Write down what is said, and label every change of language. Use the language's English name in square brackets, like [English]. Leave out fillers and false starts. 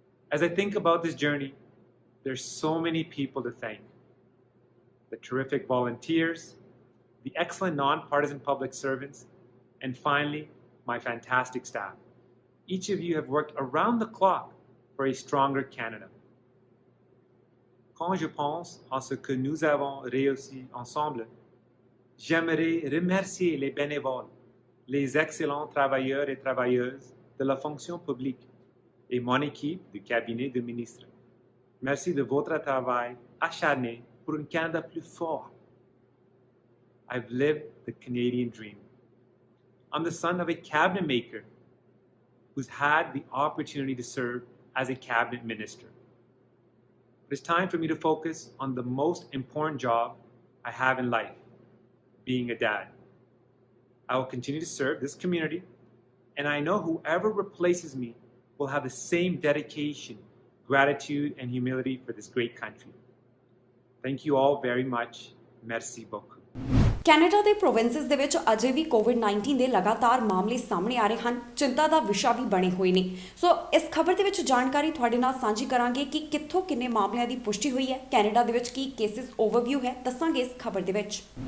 [English] As I think about this journey, there's so many people to thank. The terrific volunteers, the excellent nonpartisan public servants, and finally, my fantastic staff. Each of you have worked around the clock for a stronger Canada. [French] Quand je pense à ce que nous avons réussi ensemble, j'aimerais remercier les bénévoles, les excellents travailleurs et travailleuses de la fonction publique et mon équipe du cabinet de ministres. Merci de votre travail acharné pour un Canada plus fort. [English] I've lived the Canadian dream. I'm the son of a cabinet maker who's had the opportunity to serve as a cabinet minister. It's time for me to focus on the most important job I have in life, being a dad. I will continue to serve this community, and I know whoever replaces me will have the same dedication, gratitude, and humility for this great country. Thank you all very much. [French] Merci beaucoup. [Punjabi] Canada ਦੇ provinces ਦੇ ਵਿੱਚ ਅਜੇ ਵੀ ਕੋਵਿਡ-19 ਦੇ ਲਗਾਤਾਰ ਮਾਮਲੇ ਸਾਹਮਣੇ ਆ ਰਹੇ ਹਨ। ਚਿੰਤਾ ਦਾ ਵਿਸ਼ਾ ਵੀ ਬਣੇ ਹੋਏ ਨੇ। ਸੋ ਇਸ ਖਬਰ ਦੇ ਵਿੱਚ ਜਾਣਕਾਰੀ ਤੁਹਾਡੇ ਨਾਲ ਸਾਂਝੀ ਕਰਾਂਗੇ ਕਿ ਕਿੱਥੋਂ ਕਿੰਨੇ ਮਾਮਲਿਆਂ ਦੀ ਪੁਸ਼ਟੀ ਹੋਈ ਹੈ, ਕੈਨੇਡਾ ਦੇ ਵਿੱਚ ਕੀ ਕੇਸਿਸ ਓਵਰਵਿਊ ਹੈ, ਦੱਸਾਂਗੇ ਇਸ ਖਬਰ ਦੇ ਵਿੱਚ।